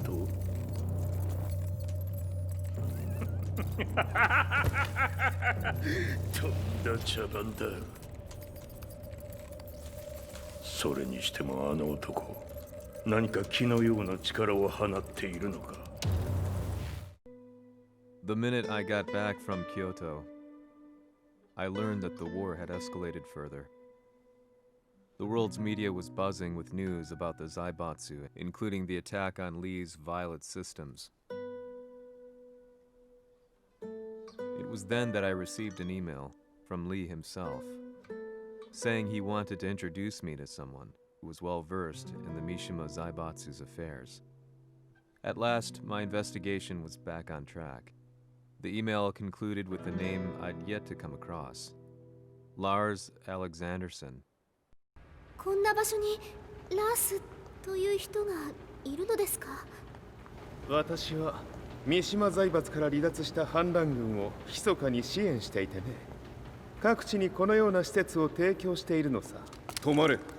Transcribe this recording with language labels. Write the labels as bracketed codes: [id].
[ja] とんだ茶番だ。それにしてもあの男、何か気のような力を放っているのか。 [en] The minute I got back from Kyoto, I learned that the war had escalated further. The world's media was buzzing with news about the Zaibatsu, including the attack on Lee's Violet systems. It was then that I received an email from Lee himself, saying he wanted to introduce me to someone who was well versed in the Mishima Zaibatsu's affairs. At last, my investigation was back on track. The email concluded with a name I'd yet to come across, Lars Alexanderson. [ja] こんな場所にラースという人がいるのですか？私は三島財閥から離脱した反乱軍を密かに支援していてね。各地にこのような施設を提供しているのさ。止まれ。